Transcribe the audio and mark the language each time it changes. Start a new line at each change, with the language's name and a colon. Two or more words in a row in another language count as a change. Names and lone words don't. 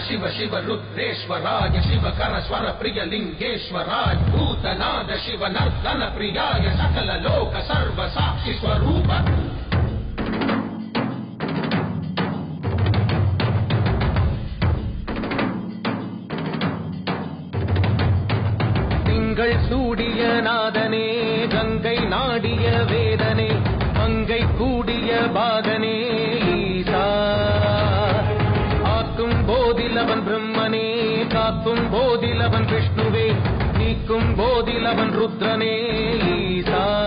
Sanskrit: शिव रुद्रेश्वराय शिव कर स्वर प्रिय लिंगेश्वराय भूतनाद शिव नर्तन प्रियाय सकल लोक सर्व साक्षी स्वरूप
Tamil: திங்கள் சூடிய நாதனே கங்கை நாடிய வேதனே மங்கை கூடிய பாகனே ஈசா ஆக்கும் போதிலவன் பிரம்மனே காக்கும் போதிலவன் விஷ்ணுவே நீக்கும் போதிலவன் ருத்ரனே ஈசா